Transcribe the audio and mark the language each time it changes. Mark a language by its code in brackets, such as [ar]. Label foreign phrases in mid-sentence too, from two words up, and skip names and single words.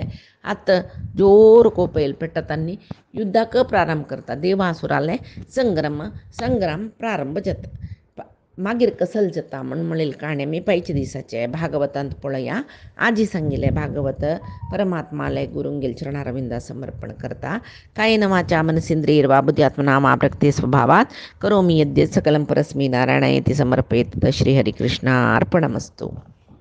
[kok] आतां जोर कोप येयले पेट्टा तांणी युद्धाक प्रारंभ करता देवासुराले संग्राम प्रारंभ जाता मागीर कसल जाता म्हणलेली काणी आमी पायच्या दिसाचे भागवतांत पळया आजी सांगिल्लें भागवत परमात्माले गुरूंगेल चरणारविंदा समर्पण करता [sa] कायेन वाचा मनसेन्द्रियैर्वा बुद्ध्यात्मना वा प्रकृते स्वभावात् करोमि यद्यत् सकलं परस्मै नारायणायेति समर्पयेत् श्रीहरिकृष्णार्पणमस्तु।